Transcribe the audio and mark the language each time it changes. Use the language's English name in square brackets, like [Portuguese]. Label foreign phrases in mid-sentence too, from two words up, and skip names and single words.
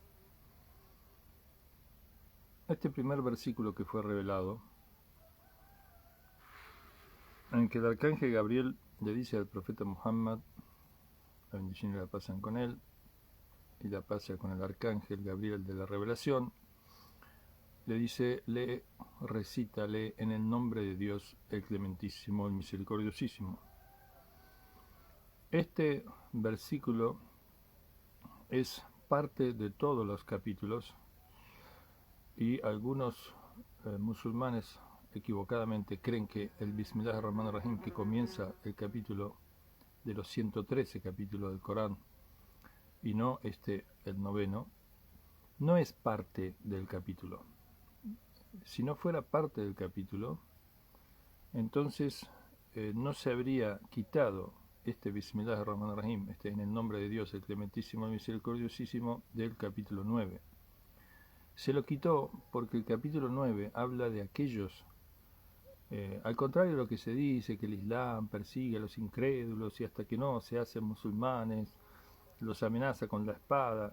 [Spanish] Este primer versículo que fue revelado, en que el arcángel Gabriel le dice al profeta Muhammad, la bendición y la paz sean con él, y la paz sea con el arcángel Gabriel de la revelación, le dice, lee, recítale en el nombre de Dios, el clementísimo, el misericordiosísimo. Este versículo es parte de todos los capítulos y algunos musulmanes equivocadamente creen que el [Arabic] بسم الله الرحمن الرحيم, [Spanish] que comienza el capítulo de los 113 capítulos del Corán y no el noveno, no es parte del capítulo. Si no fuera parte del capítulo, entonces no se habría quitado este [Arabic] بسم الله الرحمن الرحيم, [Spanish] en el nombre de Dios, el clementísimo, el misericordiosísimo, del capítulo 9. Se lo quitó porque el capítulo 9 habla de aquellos, al contrario de lo que se dice, que el Islam persigue a los incrédulos y hasta que no se hacen musulmanes, los amenaza con la espada.